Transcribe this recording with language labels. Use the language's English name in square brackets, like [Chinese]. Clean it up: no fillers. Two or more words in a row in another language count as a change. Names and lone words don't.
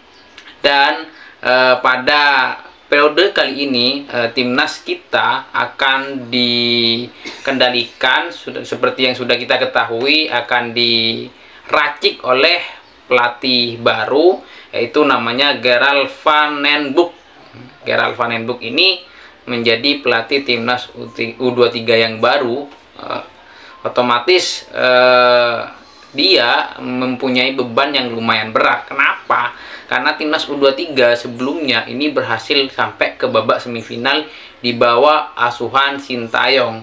[Indonesian] Dan pada periode kali ini timnas kita akan dikendalikan seperti yang sudah kita ketahui, akan diracik oleh pelatih baru, yaitu namanya Gerald van den Boek. Gerald van den Boek ini menjadi pelatih timnas U23 yang baru. Otomatis dia mempunyai beban yang lumayan berat. Kenapa? Karena timnas U23 sebelumnya ini berhasil sampai ke babak semifinal di bawah asuhan Sintayong.